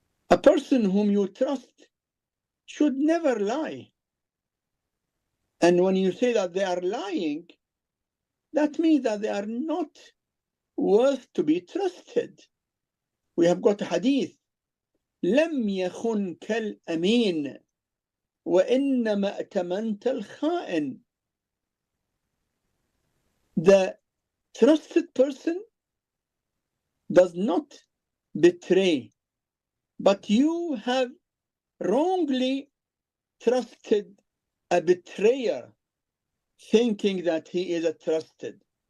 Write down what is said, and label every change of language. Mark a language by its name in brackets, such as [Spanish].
[English] A person whom you trust should never lie. And when you say that they are lying, that means that they are not worth to be trusted. We have got a hadith. [Arabic] لم يخن كالأمين وإنما أتمنت الخائن. [English] The trusted person does not betray, but you have wrongly trusted a betrayer, thinking that he is a trusted.